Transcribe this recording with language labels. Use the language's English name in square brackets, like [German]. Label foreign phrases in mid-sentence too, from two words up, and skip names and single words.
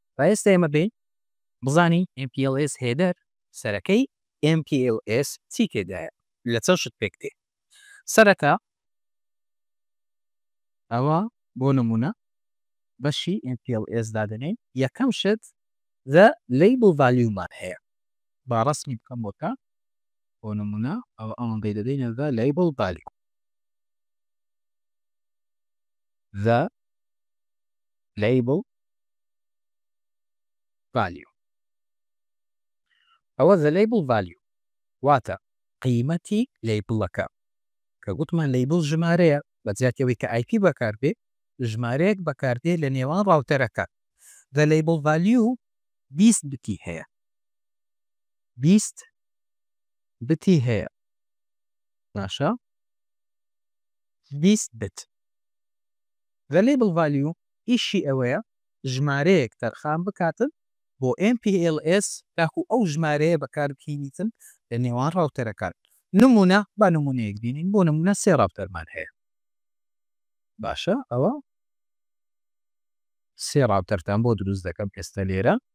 [Central Kurdish] ئێستا ئێمە بین بزانین MPLS هێدەر سەرەکەی MPLS چی تێدایە، لە چەند شت پێک دێ. سەرەتا ئەوە بۆ نمونە بەشی MPLS دادنین، یەکەم شت [English] the label value [Central Kurdish] مان هەیە. با ڕسمی بکەم بۆکە بۆ نمونە ئەوە ئەوەندەی دەدەینە [English] the label value. the label value [Central Kurdish] ئەوە [English] the label value [Central Kurdish] واتە قیمەتی لیبڵەکە کە گوتمان لیبڵ ژمارەیە بە جیاتیەوەی کە IP بەکاربێ ژمارەیەک بەکاردێ لە نێوان ڕاوتەرەکە. [English] the label value [Central Kurdish] 20 بتی هەیە، 20 بتی هەیە. باشە 20 بت. [English] the label value [Central Kurdish] ئیشی ئەوەیە ژمارەیەک تەرخان بکاتن بۆ MPLS تاکو ئەو ژمارەیە بەکاربهێنیتن لە نێوان ڕاوتەرەکان. نمونە با نمونەیەک بینین، بۆ نمونە سێ ڕاوتەرمان هەیە. باشە ئەوە سێ ڕاوتەرتان بۆ دروست دەکەم ئێستا لێرە.